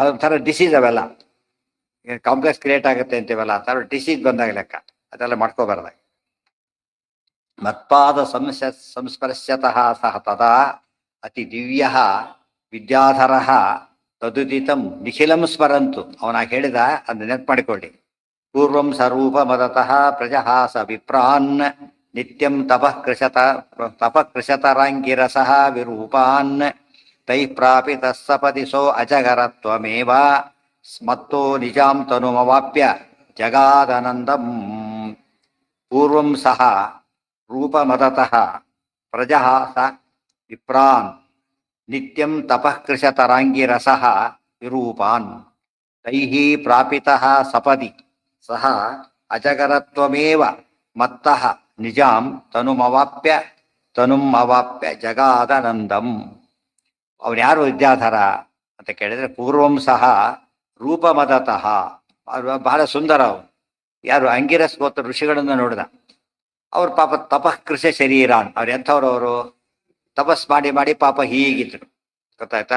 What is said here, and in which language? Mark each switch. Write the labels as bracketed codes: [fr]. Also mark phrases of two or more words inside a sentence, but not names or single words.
[kn] ಅದೊಂಥರ ಡಿಸೀಸ್ ಅವೆಲ್ಲ, [en] complex create [kn] ಆಗುತ್ತೆ ಅಂತೀವಲ್ಲ, ಆ ಥರ ಡಿಸೀಸ್ ಬಂದಾಗ ಲೆಕ್ಕ. ಅದೆಲ್ಲ ಮಾಡ್ಕೋಬಾರ್ದಾಗ. [sa] ಮತ್ಪಾದ ಸಂಸ್ಪರ್ಶ್ಯತಃ ಸಹ ತದಾ ಅತಿ ದಿವ್ಯ ವಿದ್ಯಾಧರ ತದುದಿತಂ ನಿಖಿಲಂ ಸ್ಮರಂತು. [kn] ಅವನಾಗ ಹೇಳಿದ, ಅದನ್ನ ನೆನಪು ಮಾಡಿಕೊಳ್ಳಿ. [sa] ಪೂರ್ವಂ ಸ್ವರೂಪ ಮದತಃ ಪ್ರಜಹಾಸ ವಿಪ್ರಾನ್ ನಿತ್ಯಂ ತಪಃಕೃಶತರಾಂಗಿರಸಃ ವಿರೂಪಾನ್ ತೈ ಪ್ರಾಪಿತ ಸಪದಿ ಸೋ ಅಜಗರತ್ವಮೇವ ಸ್ಮತ್ತೋ ನಿಜಾಂ ತನುಮವಾಪ್ಯ ಜಗಾದನಂದಂ. ಪೂರ್ವಂ ಸಹ ರೂಪಮದತಃ ಪ್ರಜಹಾಸ ವಿಪ್ರಾನ್ ನಿತ್ಯಂ ತಪಃಕೃಶತರಾಂಗಿರಸಃ ವಿರೂಪಾನ್ ತೈಃ ಪ್ರಾಪಿತಃ ಸಪದಿ ಸಹ ಅಜಗರತ್ವಮೇವ ಮತ್ತಃ ನಿಜಾಂ ತನುಂ ಅವಾಪ್ಯ ಜಗಾದನಂದಂ. [kn] ಅವನು ಯಾರು ವಿದ್ಯಾಧರ ಅಂತ ಕೇಳಿದ್ರೆ, [sa] ಪೂರ್ವಂ ಸಹ ರೂಪಮದತಃ, [kn] ಬಹಳ ಸುಂದರ ಅವನು. ಯಾರು ಅಂಗಿರಸ್ ಗೋತ್ರ ಋಷಿಗಳನ್ನು ನೋಡಿದ. ಅವ್ರು ಪಾಪ [sa] ತಪಃಕೃಶ ಶರೀರಾನ್, [kn] ಅವ್ರು ಎಂಥವ್ರು, ಅವರು ತಪಸ್ ಮಾಡಿ ಮಾಡಿ ಪಾಪ ಹೀಗಿದ್ರು, ಗೊತ್ತಾಯ್ತಾ.